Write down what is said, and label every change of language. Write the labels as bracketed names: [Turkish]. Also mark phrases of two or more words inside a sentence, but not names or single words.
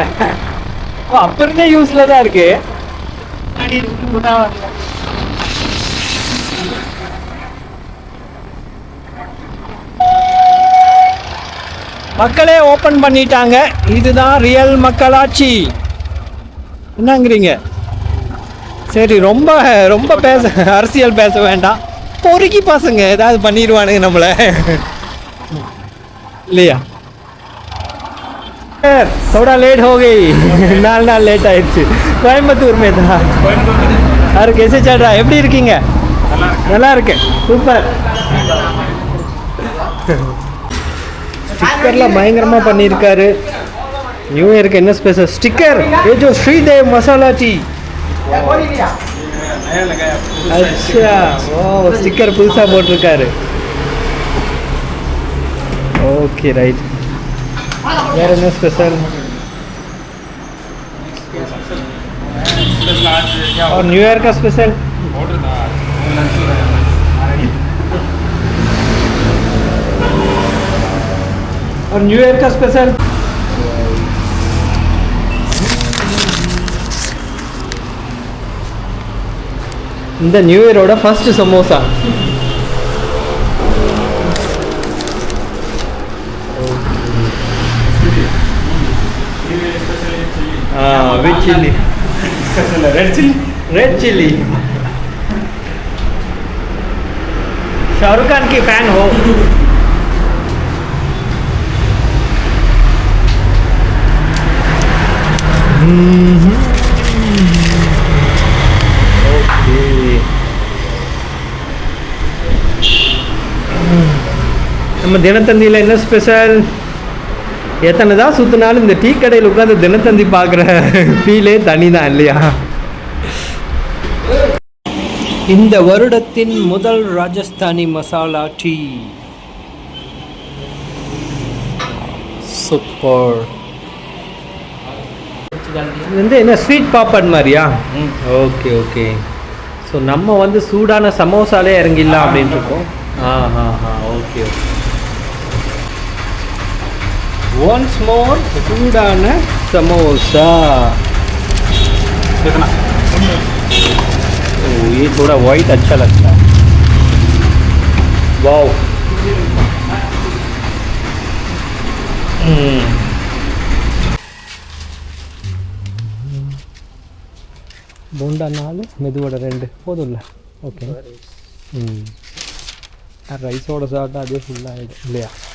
[Tamil] அப்போ இருந்தே யூஸில் தான் இருக்கு. மக்களே ஓப்பன் பண்ணிட்டாங்க. இதுதான் ரியல் மக்களாட்சி. என்னங்கிறீங்க? சரி, ரொம்ப ரொம்ப அரசியல் பேச வேண்டாம். பொறுக்கி பசங்க ஏதாவது பண்ணிடுவானுங்க நம்மளை, இல்லையா? [Hindi] थोड़ा लेट हो गई, नाल लेट ஆயிடுச்சு. கோயம்புத்தூர் में था. और कैसे चल रहा है? [Tamil] எப்படி இருக்கீங்க? நல்லா இருக்கு, சூப்பர். ஸ்டிக்கர்லாம் பயங்கரமாக பண்ணியிருக்காரு. [English] new year [Tamil] என்ன ஸ்பெஷல் ஸ்டிக்கர்? [Hindi] ये जो श्रीदेव मसाला टी, [Tamil] அச்சா, ஓ ஸ்டிக்கர் புதுசாக போட்டிருக்காரு. [English] okay right. [Tamil] வேறு என்ன ஸ்பெஷல்? [Hindi] और [English] new year [Hindi] का स्पेशल और [English] new year [Hindi] का स्पेशल [Tamil] இந்த நியூ இயரோட ஃபர்ஸ்ட் சமோசா. [English] with chilli, red chilli. [Hindi] शाहरुख खान की फैन हो? ओके. [Tamil] நம்ம தினத்தந்தியில் என்ன ஸ்பெஷல்? எத்தனை தான் சுற்றினாலும் இந்த டீ கடையில் உட்காந்து தினத்தந்தி பார்க்குற ஃபீலே தனி தான் இல்லையா? இந்த வருடத்தின் முதல் ராஜஸ்தானி மசாலா டீ. சூப்பர். இது வந்து என்ன ஸ்வீட் பாப்பட் மாதிரியா? [English] okay okay. [Tamil] ஸோ நம்ம வந்து சூடான சமோசாலே இறங்கிடலாம் அப்படின்ட்டு இருக்கோம். [English] okay okay. once more [Tamil] சூடான समोसा. [Hindi] ये थोड़ा वाइट अच्छा लगता है. वाओ. [Tamil] போண்டா 4, மெதுவடை 2 போதும்ல? ஓகே. ரைஸோட சாப்பிட்டா அதே ஃபுல்லாகிடும் இல்லையா?